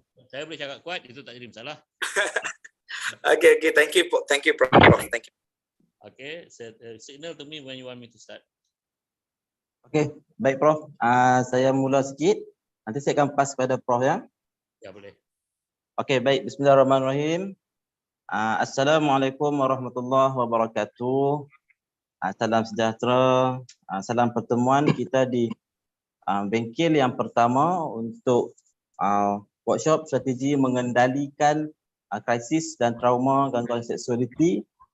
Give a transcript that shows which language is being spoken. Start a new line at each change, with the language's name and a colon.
Malay: saya boleh cakap kuat, itu tak jadi masalah.
English: Okay, thank you Prof. Thank you. Okay, signal to me when you want me to start.
Malay: Okey, baik Prof. Saya mula sikit. Nanti saya akan pass kepada Prof ya. Ya, boleh. Okey, baik. Bismillahirrahmanirrahim. Assalamualaikum warahmatullahi wabarakatuh. Salam sejahtera. Salam pertemuan kita di bengkel yang pertama untuk workshop strategi mengendalikan krisis dan trauma gangguan seksualiti.